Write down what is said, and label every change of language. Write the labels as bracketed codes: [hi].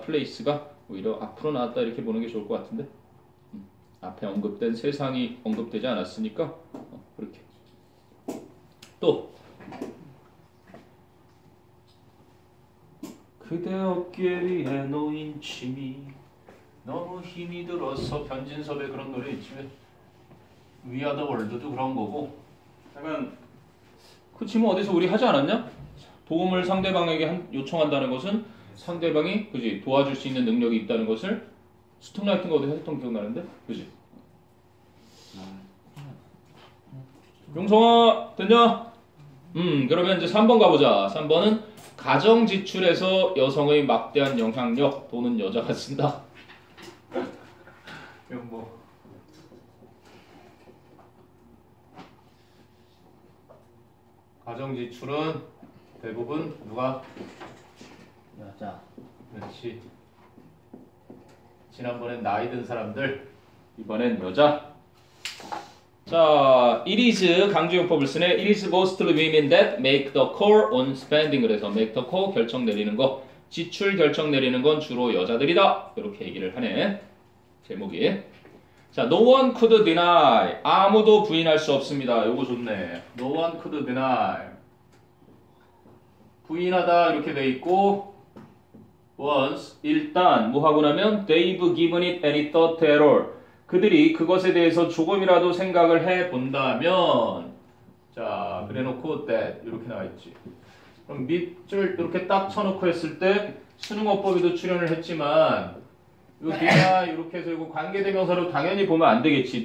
[ko] place가 오히려 앞으로 나왔다 이렇게 보는 게 좋을 것 같은데 앞에 언급된 세상이 언급되지 않았으니까 그렇게. 또 그대 어깨 위에 놓인 침이 너무 힘이 들어서 변진섭의 그런 노래 있지. [en] We are the world도 [ko] 그런 거고. 약간 그 질문 어디서 우리 하지 않았냐? 도움을 상대방에게 요청한다는 것은 상대방이 그지 도와줄 수 있는 능력이 있다는 것을 스톱라이트가 어디서 했던 기억나는데? 그지? 용성아 됐냐? 그러면 이제 3번 가보자. 3번은 가정 지출에서 여성의 막대한 영향력 또는 여자가 쓴다. 이건 뭐 가정 지출은 대부분 누가? 여자. 그렇지. 지난번엔 나이 든 사람들. 이번엔 여자. 자, [en] it is [ko] 강조용법을 쓰네. [en] It is mostly women that make the call on spending. [ko] 그래서 [en] make the call [ko] 결정 내리는 거, 지출 결정 내리는 건 주로 여자들이다. 이렇게 얘기를 하네. 제목이. 자, [en] no one could deny. [ko] 아무도 부인할 수 없습니다. 요거 좋네. [en] No one could deny. [ko] 부인하다 이렇게 돼 있고 once 일단 뭐 하고 나면 [en] they've given it any thought at all. [ko] 그들이 그것에 대해서 조금이라도 생각을 해 본다면 자 그래놓고 that 이렇게 나와 있지. 그럼 밑줄 이렇게 딱 쳐놓고 했을 때 수능어법에도 출연을 했지만 요 뒤나 이렇게 해서 이거 관계대명사로 당연히 보면 안 되겠지.